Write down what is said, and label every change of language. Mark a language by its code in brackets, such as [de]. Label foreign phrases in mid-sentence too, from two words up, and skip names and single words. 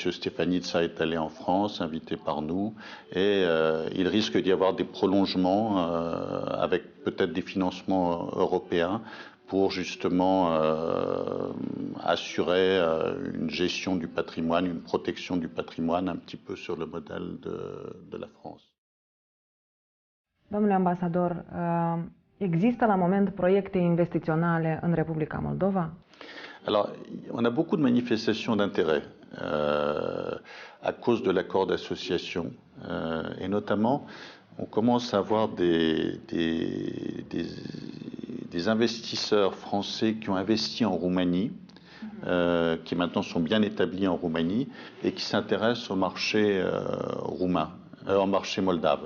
[fr] Stefanitsa, est allé en France, invité par nous, et il risque d'y avoir des prolongements avec peut-être des financements européens pour justement assurer une gestion du patrimoine, une protection du patrimoine un petit peu sur le modèle de la France. [ro] Domnule ambasador, există la moment proiecte investiționale în Republica Moldova? [fr] Alors, on a beaucoup de manifestations d'intérêt à cause de l'accord d'association et notamment on commence à avoir des investisseurs français qui ont investi en Roumanie, qui maintenant sont bien établis en Roumanie et qui s'intéressent au marché roumain, au marché moldave.